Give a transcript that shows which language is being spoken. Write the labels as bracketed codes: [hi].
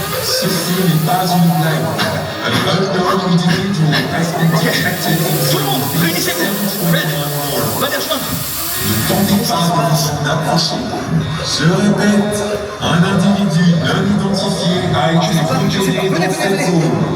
[fr] Ceci n'est pas une blague. [en] An unknown individual has been detected. [fr] Tout le monde, réunissez-vous. Red, va les rejoindre. Ne tentez pas d'approcher. Je répète, un individu non identifié a été repéré dans cette zone.